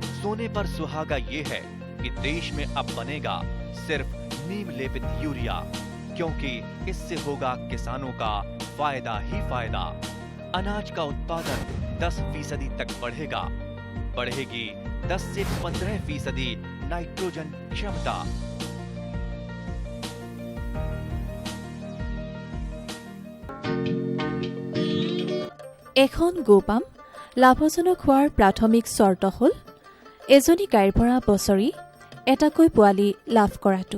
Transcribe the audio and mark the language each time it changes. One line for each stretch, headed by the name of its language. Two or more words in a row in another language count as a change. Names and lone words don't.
Hindi: सोने पर सुहागा ये है कि देश में अब बनेगा सिर्फ नीम लेपित यूरिया, क्योंकि इससे होगा किसानों का फायदा ही फायदा। अनाज का उत्पादन 10% तक बढ़ेगा। बढ़ेगी 10 से 15% नाइट्रोजन क्षमता।
Assamese: এখন গোপাম লাভজনক হোৱাৰ প্ৰাথমিক চৰ্ত হ'ল এজনী গাইৰ পৰা বছৰি এটাকৈ পোৱালি লাভ কৰাটো।